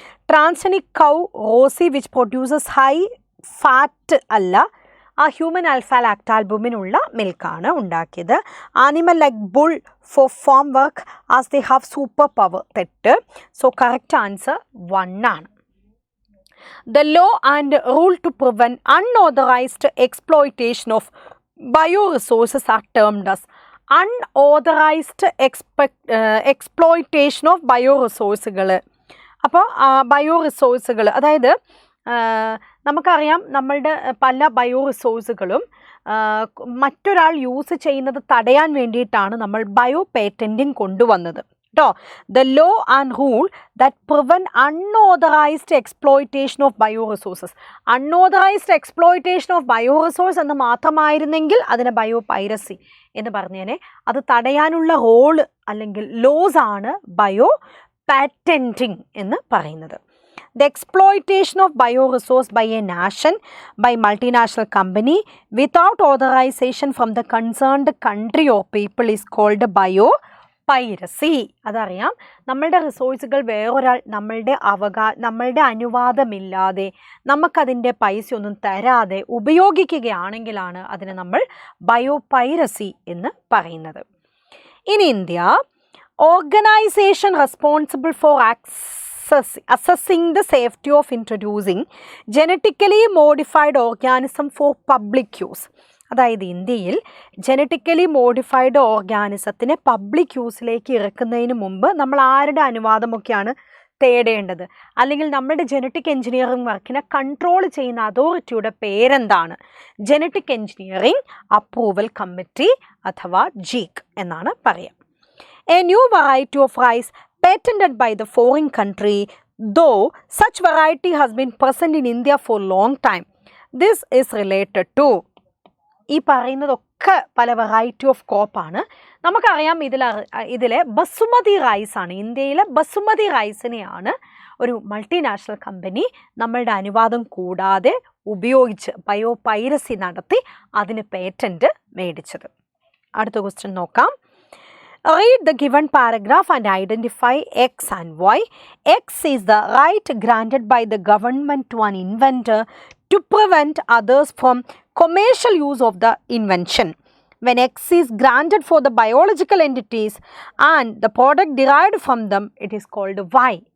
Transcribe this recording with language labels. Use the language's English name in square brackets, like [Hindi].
[English] transgenic cow Rosie which produces high fat [Malayalam] അല്ല, ആ [English] Human alpha ലാക്ടാൽബുമിനുള്ള മിൽക്കാണ് ഉണ്ടാക്കിയത്. Animal like bull for farm work as they have super power [Malayalam] തെറ്റ്. So correct answer 1 ആണ്. [English] The law and rule to prevent unauthorized exploitation of bioresources are termed as unauthorized exploitation of bioresources. [Malayalam] അപ്പോൾ ബയോറിസോഴ്സുകൾ, അതായത് നമുക്കറിയാം നമ്മളുടെ പല ബയോറിസോഴ്സുകളും മറ്റൊരാൾ use ചെയ്യുന്നത് തടയാൻ വേണ്ടിയിട്ടാണ് നമ്മൾ ബയോ പേറ്റൻറ്റിങ് കൊണ്ടുവന്നത് കേട്ടോ. [English] The law and rule that prevent unauthorised exploitation of bioresources. [Malayalam] Unauthorised exploitation of ബയോറിസോഴ്സ് എന്ന് മാത്രമായിരുന്നെങ്കിൽ അതിനെ ബയോ പൈറസി എന്ന് പറഞ്ഞേനെ. അത് തടയാനുള്ള റോള് അല്ലെങ്കിൽ ലോസ് ആണ് ബയോ പാറ്റൻറ്റിങ് എന്ന് പറയുന്നത്. [English] The exploitation of bioresource by a nation, by multinational company without authorization from the concerned country or people is called bio piracy. [Malayalam] അതറിയാം, നമ്മളുടെ റിസോഴ്സുകൾ വേറൊരാൾ നമ്മളുടെ അനുവാദമില്ലാതെ നമുക്കതിൻ്റെ പൈസ ഒന്നും തരാതെ ഉപയോഗിക്കുകയാണെങ്കിലാണ് അതിനെ നമ്മൾ ബയോപൈരസി എന്ന് പറയുന്നത്. [English] In India, organisation responsible for assessing the safety of introducing genetically modified organism for public use. [Malayalam] അതായത് ഇന്ത്യയിൽ ജനറ്റിക്കലി മോഡിഫൈഡ് ഓർഗാനിസത്തിനെ പബ്ലിക് യൂസിലേക്ക് ഇറക്കുന്നതിന് മുമ്പ് നമ്മൾ ആരുടെ അനുവാദമൊക്കെയാണ് തേടേണ്ടത്, അല്ലെങ്കിൽ നമ്മുടെ ജനറ്റിക് എഞ്ചിനീയറിംഗ് വർക്കിനെ കൺട്രോൾ ചെയ്യുന്ന അതോറിറ്റിയുടെ പേരെന്താണ്? ജനറ്റിക് എഞ്ചിനീയറിംഗ് അപ്രൂവൽ കമ്മിറ്റി അഥവാ ജീക്ക് എന്നാണ് പറയുക. [English] A new variety of rice patented by the foreign country, though such variety has been present in India for long time. This is related to, [Malayalam] ഈ പറയുന്നതൊക്കെ പല വെറൈറ്റി ഓഫ് ക്രോപ്പാണ്. നമുക്കറിയാം ഇതിലെ ബസുമതി റൈസാണ്, ഇന്ത്യയിലെ ബസുമതി റൈസിനെയാണ് ഒരു മൾട്ടിനാഷണൽ കമ്പനി നമ്മളുടെ അനുവാദം കൂടാതെ ഉപയോഗിച്ച് ബയോപൈരസി നടത്തി അതിന് പേറ്റൻറ്റ് മേടിച്ചത്. അടുത്ത ക്വസ്റ്റ്യൻ നോക്കാം. [English] Read the given paragraph and identify X and Y. X is the right granted by the government to an inventor to prevent others from commercial use of the invention. When X is granted for the biological entities and the product derived from them, it is called Y.